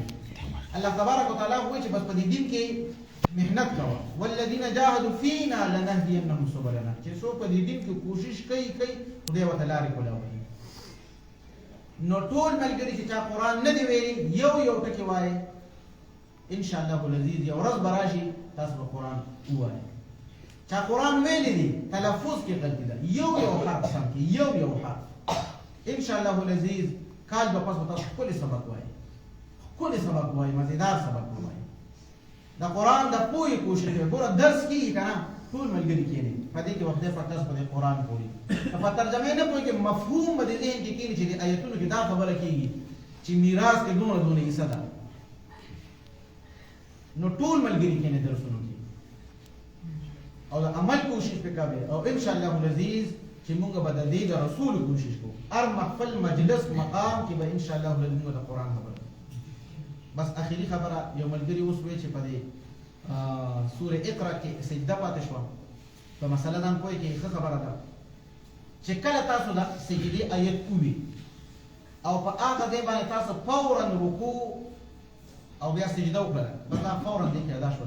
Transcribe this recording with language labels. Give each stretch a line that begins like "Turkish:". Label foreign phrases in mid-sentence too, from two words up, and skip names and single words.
Arabic: الله تبارک وتعالی
Pashto: وایي چې بس په دې دین کې محنت کوه،
Arabic: والذین جاهدوا فینا لنهدینهم سبلنا،
Pashto: چې څوک په دې دین کې کوشش کوي خدای ورته لارې کولاوي. نو ټول ملګري چې چا قرآن نه دی ویلي یو ټکی وایي،
Arabic: ان شاء الله العزيز
Pashto: یو ورځ به راشي تاسو به قرآن ووایي. چا قرآن ویلی دی تلفظ کې غلطي ده، یو حرف سم کې، یو حرف
Arabic: ان شاء الله العزيز
Pashto: کال به پس به تاسو ښکلی سبق وایي، ښکلی سبق وایي، مزیدار سبق وایي. د قرآن د پوهې کوشش کوي. ګوره درس کېږي که نه ټول ملګري کښېني په دې کې به خدای پاک تاسو په دې قرآن پوهېږي. په ترجمې نه پوهېږي، مفهوم به د ذهن کې کښېني چې د ایتونو کې دا خبره کېږي چې میراث کې دونه حصه ده. نو ټول ملګري کښېني درسونو کې او د عمل کوشش پې کوي. او
Arabic: ان شاء الله العزيز
Pashto: چې موږ به د دې د رسول کوشش کوو، هر محفل مجلس مقام کې به
Arabic: ان شاء الله العزيز
Pashto: موږ د قرآن خبره. بس اخیری خبره یو ملګري اوس وایي چې په دې سورې اقرا کې سجده پاتې شوه، په مسله ځان پوهې کې ښه خبره ده چې کله تاسو د سجدې آیت ووي او په هغه ځای باندې تاسو فورا رکوع او بیا سجده وکړه، بس دا فورا دې کې ادا شوله.